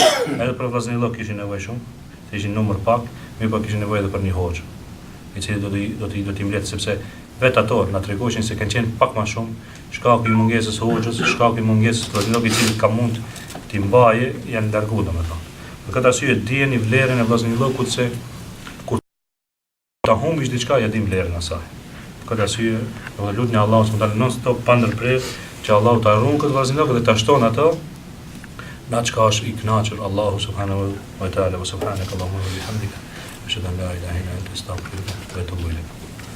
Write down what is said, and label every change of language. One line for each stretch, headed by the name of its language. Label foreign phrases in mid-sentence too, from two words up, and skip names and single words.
Albanian: Edhe për vllaznit kishin nevojë shumë, se ishin numër pak, mirë po kishin nevojë edhe për një hoxh, i cili do t'i mbledh sepse vetë ato na tregojnë se kanë qenë pak më shumë, shkaku i mungesës hoxhës, shkaku i mungesës vllaznit i cili ka mund t'i mbajë janë larguar domethënë. Për këtë arsye dijeni vlerën e vllaznit se kur ta humbish diçka ja di vlerën e saj. Këtë arsye, do lutni Allahu
Arabic: سبحانه وتعالى
Albanian: non-stop pa ndërprerje që Allahu ta ruan këtë vllaznilok dhe ta shton ato në çka është i kënaqur Allahu
Arabic: سبحانه وتعالى. وسبحانك اللهم وبحمدك أشهد أن لا إله إلا أنت أستغفرك وأتوب إليك.